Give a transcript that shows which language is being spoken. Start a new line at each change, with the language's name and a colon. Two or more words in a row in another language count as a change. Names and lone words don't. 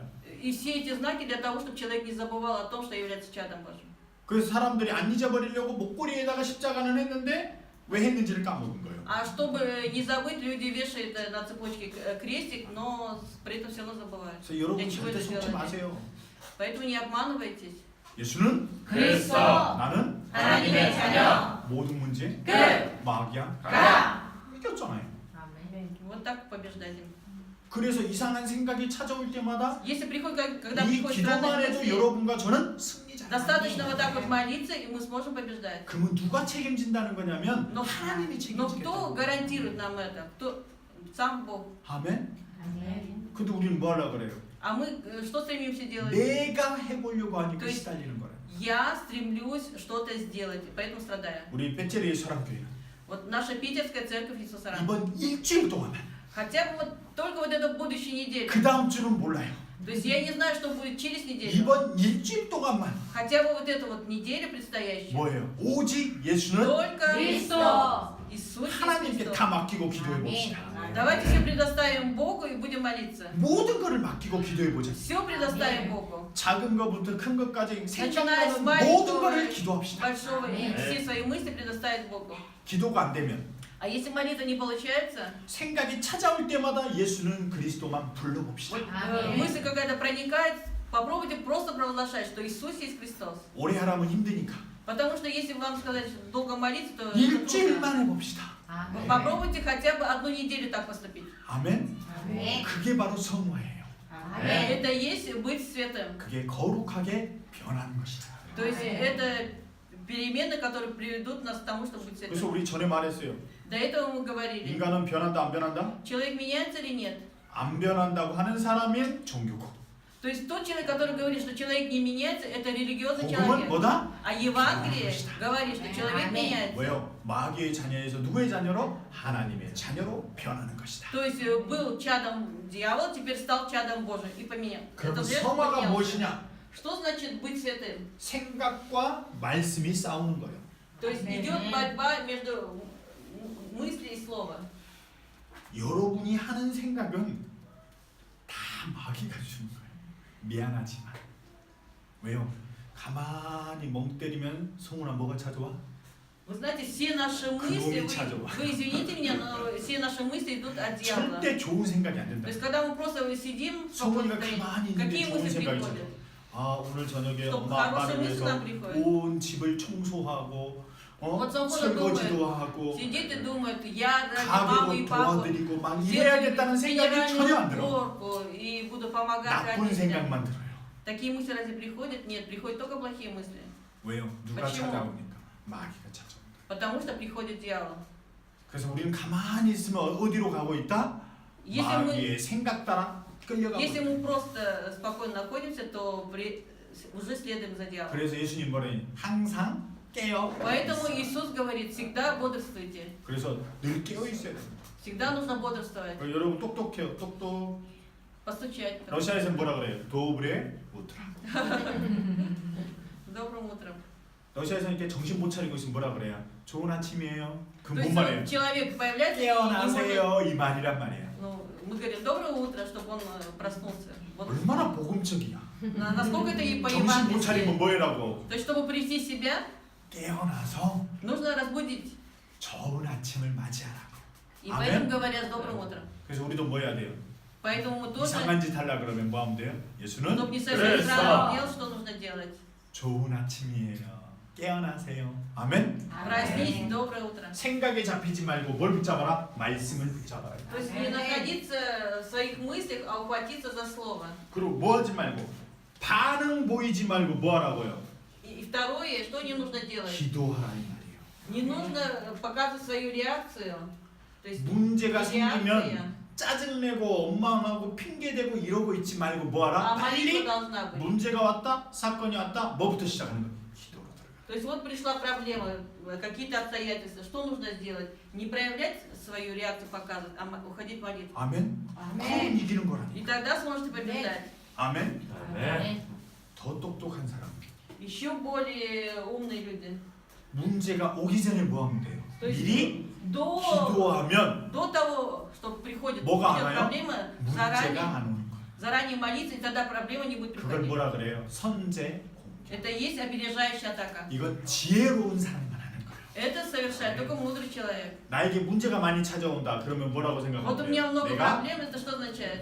Russian: И все эти знаки для того, чтобы человек не забывал о том, что является чадом Божьим.
Korean: 그래서 사람들이 안 잊어버리려고 목걸이에다가 십자가는 했는데 왜 했는지를 까먹은 거예요.
Russian: А чтобы не забыть, люди вешают на цепочке крестик, но при этом все равно забывают.
Korean: 그래서 여러분
Russian: для чего
Korean: 절대
Russian: это
Korean: 속지
Russian: делаете?
Korean: 마세요.
Russian: Поэтому не обманывайтесь.
Korean: 예수는 그리스도. 나는 하나님의 자녀. 모든 문제 끝. 마귀야 가. 이겼잖아요. 아멘.
Russian: Вот так побеждать.
Korean: 그래서 이상한 생각이 찾아올 때마다
Russian: Если приходит, когда
Korean: 이
Russian: приходит
Korean: 기도만
Russian: странные
Korean: 해도
Russian: мысли,
Korean: 여러분과 저는 승리자.
Russian: достаточно вот так вот молиться, и мы сможем побеждать.
Korean: 그러면 누가 책임진다는 거냐면
Russian: Но,
Korean: 하나님이
Russian: но кто
Korean: 책임지겠다고.
Russian: гарантирует нам это? Кто? Сам Бог.
Korean: 아멘. 아멘. 근데 우리는 뭐 하려고 그래요?
Russian: А мы что стремимся делать?
Korean: 내가 해보려고 하니까
Russian: То есть
Korean: 시달리는 거라.
Russian: Я стремлюсь что-то сделать, и поэтому страдаю.
Korean: 우리 배째리의 사랑교회는
Russian: Вот наша питерская церковь Иисуса Ран.
Korean: 이번 일주일 동안
Russian: Хотя бы вот только вот эту будущей неделю.
Korean: 그 다음 주는 몰라요.
Russian: То есть я не знаю, что будет через неделю.
Korean: 이번 일주일 동안만
Russian: Хотя бы вот эту вот неделю предстоящую.
Korean: 뭐예요? 오직 예수는
Russian: Только
Korean: 그리스도.
Russian: Иисусе
Korean: 하나님께
Russian: Христос.
Korean: 다 맡기고 기도해 봅시다.
Russian: Давайте все предоставим Богу и будем молиться.
Korean: 모든 거를 맡기고 기도해 보자.
Russian: Все предоставим Богу.
Korean: 작은 것부터 큰 것까지
Russian: Начиная с
Korean: 생각나는 모든 거를
Russian: маленького,
Korean: 기도합시다.
Russian: большого, и все свои мысли предоставить Богу.
Korean: 기도가 안 되면
Russian: А если молитва не получается,
Korean: 생각이 찾아올 때마다 예수는 그리스도만 불러봅시다.
Russian: мысль какая-то проникает, попробуйте просто провозглашать, что Иисус есть Христос.
Korean: 오래 하라면 힘드니까
Russian: Потому что если вам сказать что долго молиться, то это
Korean: 일주일만
Russian: трудно.
Korean: 해봅시다.
Russian: Попробуйте хотя бы одну неделю так поступить.
Korean: 아멘. 그게 바로 성화예요.
Russian: Это и есть быть святым.
Korean: 그게 거룩하게 변하는 것이다.
Russian: То есть это перемены, которые приведут нас к тому, чтобы быть
Korean: 그래서
Russian: святым.
Korean: 우리 전에 말했어요.
Russian: До этого мы говорили.
Korean: 인간은 변한다 안 변한다?
Russian: Человек меняется или нет?
Korean: 안 변한다고 하는 사람인 종교고.
Russian: То есть тот человек, который говорит, что человек не меняется, это религиозный
Korean: 복음은
Russian: человек.
Korean: 뭐다?
Russian: А Евангелие говорит, что человек меняется.
Korean: 왜요? 마귀의 자녀에서 누구의 자녀로? 하나님의 자녀로 변하는 것이다.
Russian: То есть был чадом дьявола, теперь стал чадом Божьим и поменял.
Korean: 그럼
Russian: Это значит,
Korean: 성화가
Russian: поменялся.
Korean: 무엇이냐?
Russian: Что значит быть святым?
Korean: 생각과 말씀이 싸우는 거예요. То есть идет борьба между мыслью и словом. 여러분이 하는 생각은 다 마귀가 주는 거예요. 미안하지만. 왜요? 가만히 멍 때리면 성훈아 뭐가 찾아와?
Russian: Вы знаете, все наши мысли, вы извините меня, но все наши мысли идут от дьявола.
Korean: 절대 좋은 생각이 안
Russian: То
Korean: 된다.
Russian: есть когда мы просто сидим,
Korean: 성훈이가 가만히 있는데
Russian: какие
Korean: 좋은
Russian: мысли
Korean: 생각이
Russian: приходят?
Korean: 들어. 아 오늘 저녁에
Russian: Чтоб
Korean: 엄마 아빠를
Russian: хорошие мысли
Korean: 위해서
Russian: нам приходят.
Korean: 온 집을 청소하고
Russian: Вот Самхона
Korean: 설거지도
Russian: думает,
Korean: 하고
Russian: сидит и думает, я ради мамы и
Korean: 가게도
Russian: папы
Korean: 도와드리고 막 이래야겠다는 생각이 전혀 안 들어.
Russian: уборку и буду помогать
Korean: 나쁜
Russian: родителям.
Korean: 생각만 들어요.
Russian: Такие мысли разве приходят? Нет, приходят только плохие мысли.
Korean: 왜요? 누가
Russian: почему?
Korean: 찾아오니까? 마귀가 찾아온다.
Russian: Потому что приходит дьявол.
Korean: 그래서 우리는 가만히 있으면 어디로 가고 있다?
Russian: Если
Korean: 마귀의 생각 따라 끌려가고
Russian: Если
Korean: 있다.
Russian: мы просто спокойно находимся, то уже следуем за дьяволом.
Korean: 그래서 예수님 뭐래? 항상 깨어
Russian: Поэтому
Korean: 있어.
Russian: Иисус говорит, всегда бодрствуйте.
Korean: 그래서 늘 깨어 있어야 돼.
Russian: Всегда нужно бодрствовать.
Korean: 여러분 똑똑해요. 똑똑.
Russian: Постучать.
Korean: 러시아에서는 뭐라 그래요?
Russian: Доброе утро. Добрым утром.
Korean: 러시아에서는 이렇게 정신 못 차리고 있으면 뭐라 그래요? 좋은 아침이에요. 그
Russian: То
Korean: 뭔
Russian: есть
Korean: 말이에요?
Russian: человек появляется, и не может-
Korean: 깨어나세요 이 말이란 말이에요.
Russian: ну, мы говорим доброе утро, чтобы он проснулся. Вот.
Korean: 얼마나 복음적이야.
Russian: Насколько это и по
Korean: 정신 못 차리면
Russian: евангелию.
Korean: 뭐해라고?
Russian: То есть, чтобы прийти в себя,
Korean: 깨어나서
Russian: нужно разбудить.
Korean: 좋은 아침을 맞이하라고.
Russian: И
Korean: 아멘.
Russian: поэтому говорят с добрым утром.
Korean: 그래서 우리도 뭐 해야 돼요?
Russian: Поэтому мы тоже,
Korean: 이상한 짓 하려 그러면 뭐 하면 돼요? 예수는
Russian: чтобы не совершать странных дел, что нужно делать?
Korean: 좋은 아침이에요. 깨어나세요. 아멘.
Russian: Проснись, доброе утро.
Korean: 생각에 잡히지 말고 뭘 붙잡아라? 말씀을 붙잡아라.
Russian: То есть не находиться в своих мыслях, а ухватиться за слово.
Korean: 그리고 뭐 하지 말고 반응 보이지 말고 뭐 하라고요?
Russian: И второе, что не нужно делать?
Korean: 기도하라 이 말이에요.
Russian: Не нужно показывать свою реакцию. То есть
Korean: 문제가
Russian: реакция.
Korean: 생기면 짜증내고 원망하고 핑계대고 이러고 있지 말고 뭐 하라?
Russian: А молитва
Korean: 빨리
Russian: должна быть.
Korean: 문제가 왔다, 사건이 왔다, 뭐부터 시작하는 거예요? 기도로 들어가.
Russian: То есть вот пришла проблема, какие-то обстоятельства. Что нужно сделать? Не проявлять свою реакцию, показывать, а уходить в молитву.
Korean: 아멘. 아멘. 그럼 이기는
Russian: И
Korean: 거라니까.
Russian: тогда сможете побеждать.
Korean: 아멘. 아멘. 더 똑똑한 사람.
Russian: Еще более умные люди.
Korean: 문제가 오기 전에 뭐 하면 돼요?
Russian: То есть
Korean: 미리
Russian: до
Korean: 기도하면
Russian: того, что приходит
Korean: 뭐가
Russian: придет
Korean: 안 와요?
Russian: проблема, заранее,
Korean: 문제가 안 오는 거예요.
Russian: заранее молиться, и тогда проблема не будет
Korean: 그걸
Russian: приходить.
Korean: 뭐라 그래요? 선제 공격.
Russian: Это и есть опережающая атака.
Korean: 이건 지혜로운 사람만 하는 거예요.
Russian: Это совершает только мудрый человек.
Korean: 나에게 문제가 많이 찾아온다. 그러면 뭐라고
Russian: Вот у
Korean: 생각하면
Russian: меня
Korean: 돼요?
Russian: много
Korean: 내가
Russian: проблем, это что означает?